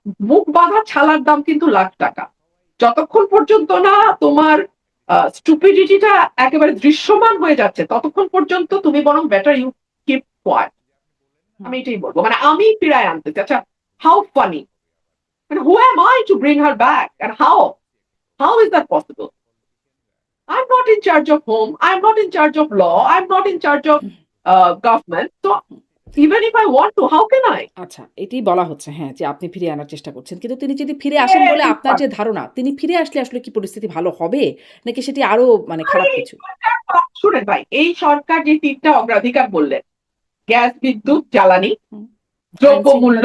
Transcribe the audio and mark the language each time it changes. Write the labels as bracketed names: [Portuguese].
[Bangla] মুখ বাঁধা ছালার দাম কিন্তু লাখ টাকা। যতক্ষণ পর্যন্ত না তোমার স্টুপিডিটিটা একেবারে দৃশ্যমান হয়ে যাচ্ছে, ততক্ষণ পর্যন্ত তুমি বরং [English] Better you keep quiet. হুম। [Bangla] আমি এটাই বলবো, আমি ফিরায় আনতে চাই। আচ্ছা, [English] How funny, who am I to bring her back and how is that possible? I'm not in charge of home, I'm not in charge of law, I'm not in charge of government. So even if I want to, how can I? [Bangla] আচ্ছা, এটিই বলা হচ্ছে হ্যাঁ, যে আপনি ফিরিয়ে আনার চেষ্টা করছেন। কিন্তু তিনি যদি ফিরে আসেন বলে আপনার যে ধারণা, তিনি ফিরে আসলে আসলে কি পরিস্থিতি ভালো হবে? নাকি সেটি আরো মানে খারাপ কিছু? শুনেন ভাই, এই সরকার যে 3টা অগ্রাধিকার বললেন, গ্যাস, বিদ্যুৎ, জ্বালানি, হুম। আইন শৃঙ্খলা, দ্রব্যমূল্য,